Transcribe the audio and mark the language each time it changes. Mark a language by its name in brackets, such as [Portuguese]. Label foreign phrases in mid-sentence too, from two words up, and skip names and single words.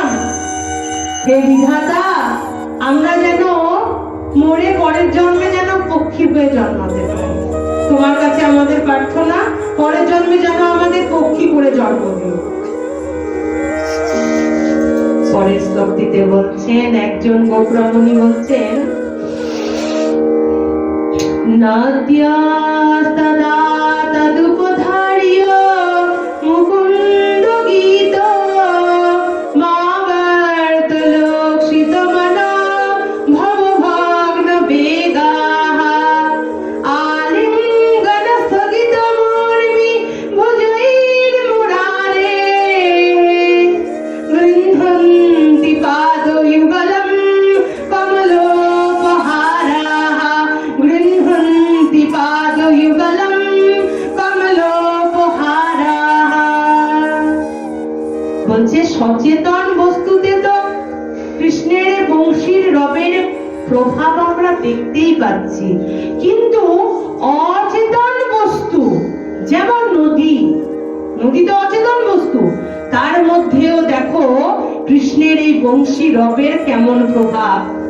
[Bangla] হে বিধাতা, আমরা যেন মরে পরের জন্মে যেন পক্ষী হয়ে জন্মাতে পারি। তোমার কাছে আমাদের প্রার্থনা, পরের জন্মে যেন আমাদের পক্ষী করে জন্ম দিও। পরের শ্লোকটিতে বলছেন, একজন গোপ্রমণী বলছেন, [Sanskrit] নাদ্যাস্তদা তদুপধার্য মুকুন্দ গীত মাবর্তলোক্ষিত মনো ভবভগ্ন বেগাঃ আলিঙ্গন স্থগিত মুর্মি ভুজৈর্মুরারে গৃহন্তি পাদযুগলম কমলোপহারাঃ গৃহন্তি পাদযুগলম কমলোপহারাঃ। [Bangla] বলছে সচেতন বস্তুতে তো কৃষ্ণের বংশীর রবের প্রভাব আমরা দেখতেই পাচ্ছি, কিন্তু অচেতন বস্তু যেমন নদী, নদী তো অচেতন বস্তু, তার মধ্যেও দেখো কৃষ্ণের এই বংশী রবের কেমন প্রভাব।